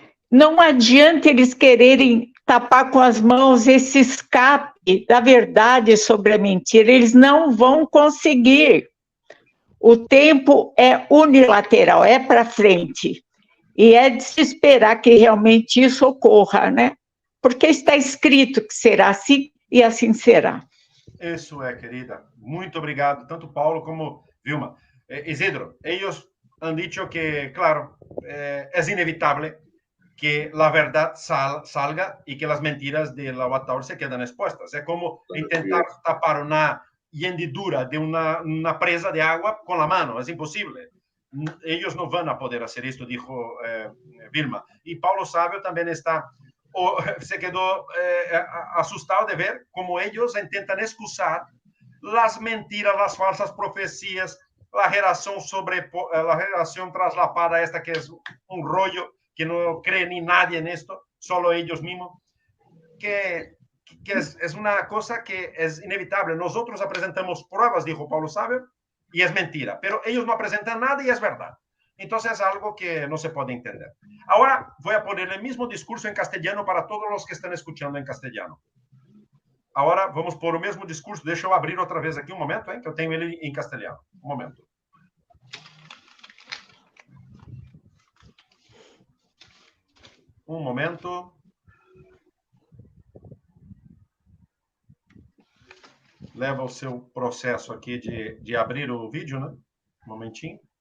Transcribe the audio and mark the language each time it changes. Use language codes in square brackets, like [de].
[pt] Não adianta eles quererem tapar com as mãos esse escape da verdade sobre a mentira, eles não vão conseguir. O tempo é unilateral, é para frente. E é de se esperar que realmente isso ocorra, né? Porque está escrito que será assim e assim será. Isso é, querida. Muito obrigado, tanto Paulo como Vilma. [es] Isidro, eles han dicho que, claro, es inevitable que la verdad salga y que las mentiras de la Avatar se quedan expuestas. Es como intentar tapar una hendidura de una presa de agua con la mano, es imposible. Ellos no van a poder hacer esto, dijo Vilma. Y Paulo Sábio también se quedó asustado de ver cómo ellos intentan excusar las mentiras, las falsas profecías, la generación traslapada esta que es un rollo, que no cree ni nadie en esto, solo ellos mismos, que es una cosa que es inevitable. Nosotros presentamos pruebas, dijo Paulo Sábio, y es mentira, pero ellos no presentan nada y es verdad. Entonces es algo que no se puede entender. Ahora voy a poner el mismo discurso en castellano para todos los que están escuchando en castellano. Ahora vamos por el mismo discurso. [pt] Deixa eu abrir outra vez aqui um momento, que eu tenho ele em castelhano. Um momento. Um momento. Leva o seu processo aqui de abrir o vídeo, né? Um momentinho.